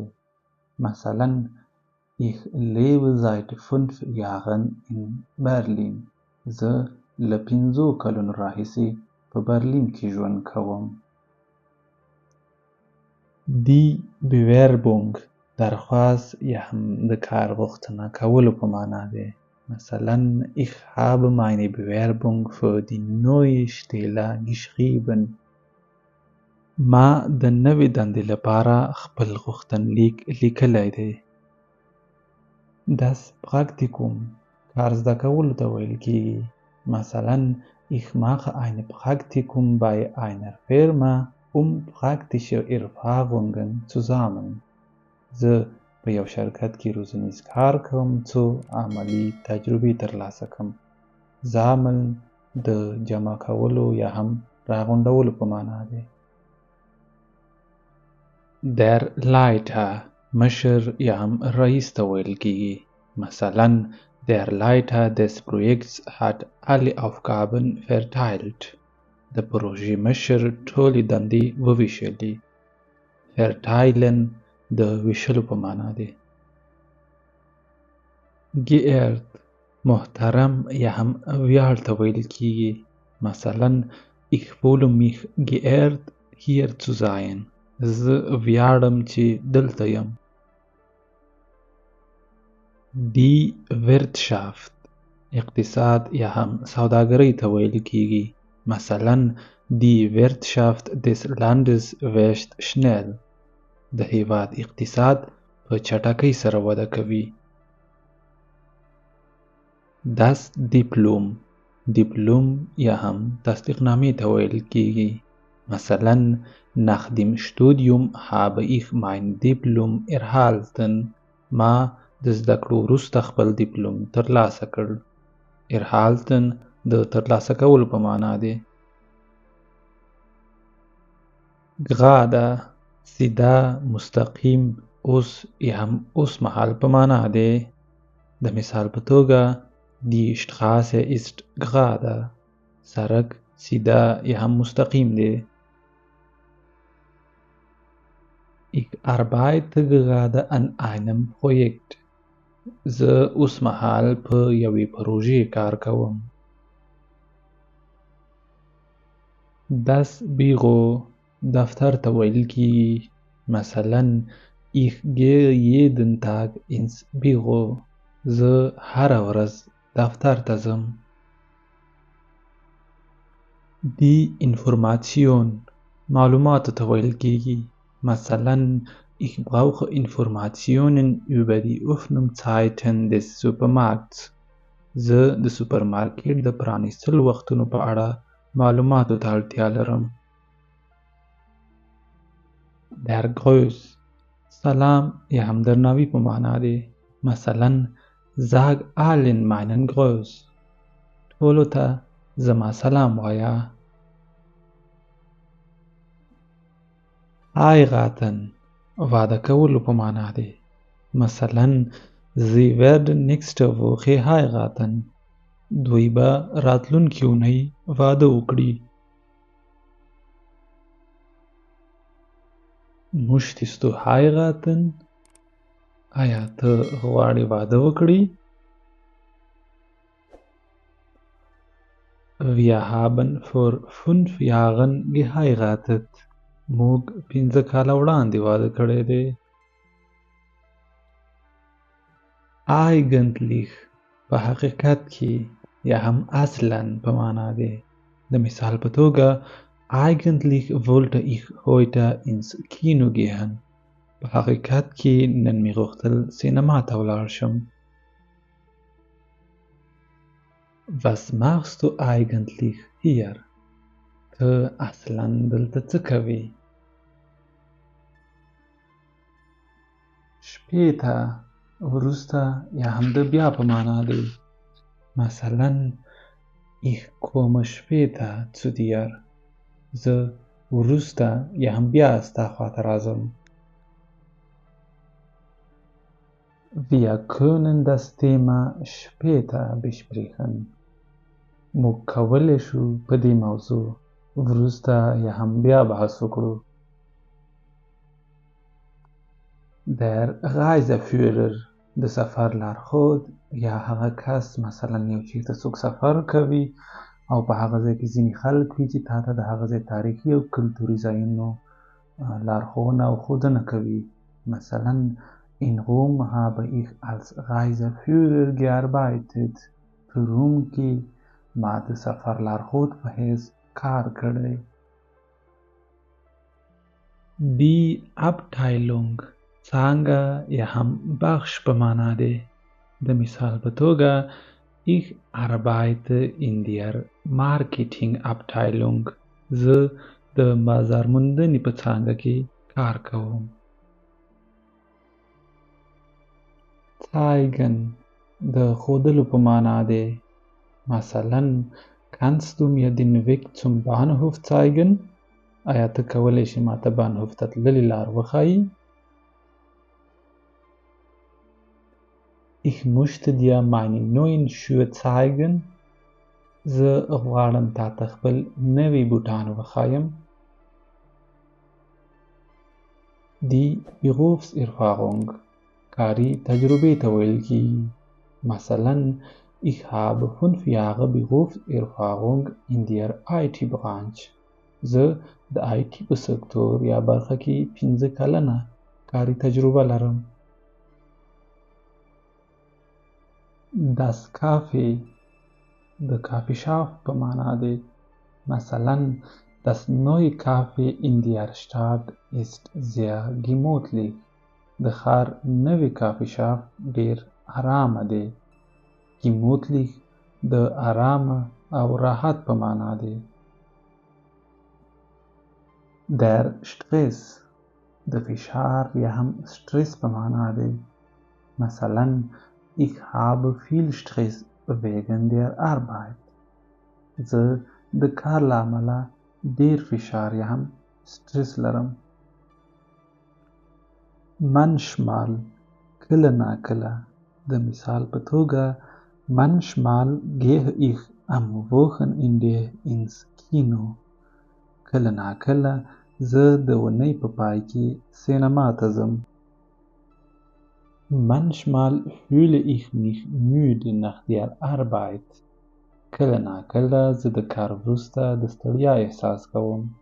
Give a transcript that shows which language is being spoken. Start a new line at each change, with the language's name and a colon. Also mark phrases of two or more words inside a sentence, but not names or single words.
German: مثلا Ich lebe seit 5 Jahren in Berlin.
Pashto: زه له 5 کلونو راهیسې په برلین کې ژوند کوم.
German: Die Bewerbung
Pashto: درخواست یا هم د کار غوښتنه کولو په معنا دی.
German: مثلا Ich habe meine Bewerbung für die neue Stelle geschrieben.
Pashto: ما د نوې دندې لپاره خپل غوښتنلیک لیکلی دی.
German: Das Praktikum
Pashto: کار زده کولو ته ویل کیږي.
German: مثلا Ich mache ein Praktikum bei einer Firma praktische Erfahrungen zu sammeln.
Pashto: زه په یو شرکت کې روزنیز کار کوم څو عملي تجربې ترلاسه کړم. Sammeln د جمع کولو یا هم راغونډولو په معنا دی.
German: Der Leiter
Pashto: مشر یا هم رئیس ته ویل کیږي.
German: مثلا Der Leiter des Projekts hat alle Aufgaben verteilt.
Pashto: د پروژې مشر ټولې دندې وویشلې. verteilen د ویشلو په معنا دی. geehrt محترم یا هم ویاړ ته ویل کیږي.
German: مثلا ich fühle mich geehrt hier zu sein.
Pashto: زه ویاړم چې دلته یم.
German: Die Wirtschaft
Pashto: اقتصاد یا هم سوداګرۍ ته ویل کیږي.
German: مثلا die Wirtschaft des Landes wächst schnell.
Pashto: د هیواد اقتصاد په چټکۍ سره وده کوي.
German: Das Diplom
Pashto: دیپلوم یا هم تصدیقنامې ته ویل کیږي.
German: مثلا nach dem Studium habe ich mein Diplom erhalten.
Pashto: ما د زده کړو وروسته خپل دیپلوم ترلاسه کړ. erhalten د ترلاسه کولو په معنا دی. gerade سیده مستقیم اوس یا هم اوس مهال په معنا دی. د مثال په توګه
German: Die Straße ist gerade.
Pashto: سړک سیده یا هم مستقیم دی.
German: Ich arbeite gerade an einem Projekt.
Pashto: زه اوس مهال په یوې پروژې کار کوم.
German: Das Büro
Pashto: دفتر ته ویل کیږي.
German: مثلا ich gehe jeden Tag ins Büro.
Pashto: زه هره ورځ دفتر ته ځم.
German: Die Information
Pashto: معلوماتو ته ویل کیږي.
German: مثلا ich brauche Informationen über die Öffnungszeiten des Supermarkts.
Pashto: زه د سوپرمارکټ د پرانیستلو وختونو په اړه معلوماتو ته اړتیا لرم.
German: Der Gruß
Pashto: سلام یا هم درناوي په معنا دی.
German: مثلا sag allen meinen Gruß.
Pashto: ټولو ته زما سلام وایا. heiraten واده کولو په معنا دی.
German: مثلا sie werden nächste Woche heiraten.
Pashto: دوی به راتلونکې اونۍ واده وکړي.
German: möchtest du heiraten؟
Pashto: آیا ته غواړې واده وکړې؟
German: Wir haben vor 5 Jahren geheiratet.
Pashto: موږ 5 کاله وړاندې واده کړی دی. eigentlich په حقیقت کې یا هم اصلا په معنا دی. د مثال په توګه
German: eigentlich wollte ich heute ins Kino gehen.
Pashto: په حقیقت کې نن مې غوښتل سینما ته ولاړ شم.
German: Was machst du eigentlich hier؟
Pashto: ته اصلا دلته څه کوې؟ später وروسته یا هم د بیا په معنا دی.
German: مثلا ich komme später zu dir.
Pashto: زه وروسته یا هم بیا ستا خواته راځم.
German: Wir können das Thema später besprechen.
Pashto: موږ کولی شو په دې موضوع وروسته یا هم بیا بحث وکړو.
German: Der Reiseführer
Pashto: د سفر لارښود یا هغه کس، مثلا یو چیرته څوک سفر کوي او په هغه ځای کې ځینې خلک وي چې تا ته د هغه ځای تاریخي او کلتوري ځایونو لارښوونه او ښودنه کوي.
German: مثلا in Rom habe ich als Reiseführer gearbeitet.
Pashto: په روم کې ما د سفر لارښود په حیث کار کړی.
German: Die Abteilung
Pashto: څانګه یا هم بخش په معنا دی. د مثال په توګه
German: ich arbeite in der Marketingabteilung.
Pashto: زه د بازارموندنې په څانګه کې کار کوم. zeigen د ښودلو په معنا دی.
German: مثلا Kannst du mir den Weg zum Bahnhof zeigen?
Pashto: آیا ته کولی شې ما ته بانهوف ته تللې لار وښایي؟
German: Ich möchte dir meine neuen Schuhe zeigen.
Pashto: زه غواړم تا ته خپل نوي بوټان وښایم.
German: Die Berufserfahrung
Pashto: کاري تجربې ته ویل کیږي.
German: مثلا ich habe 5 Jahre Berufserfahrung in der IT-Branche.
Pashto: زه د IT په سکتور یا برخه کې 15 کلنه کاري تجربه لرم.
German: Das Café
Pashto: د کافي شاپ په معنا دی.
German: مثلا das neue Café in der Stadt ist sehr gemütlich.
Pashto: د ښار نوی کافي شاپ ډیر آرامه دی. gemütlich د آرامه او راحت په معنا دی.
German: Der Stress
Pashto: د فشار یا هم stress په معنا دی.
German: مثلا ich habe viel Stress wegen der Arbeit.
Pashto: زه د کار له امله ډیر فشار یا هم stress لرم.
German: manchmal
Pashto: کله ناکله د مثال په توګه
German: manchmal gehe ich am Wochenende ins Kino.
Pashto: کله ناکله زه د اونۍ په پای کې سینما ته ځم.
German: Manchmal fühle ich mich müde nach der Arbeit.
Pashto: کله ناکله زه د کار وروسته د ستړیا احساس کوم.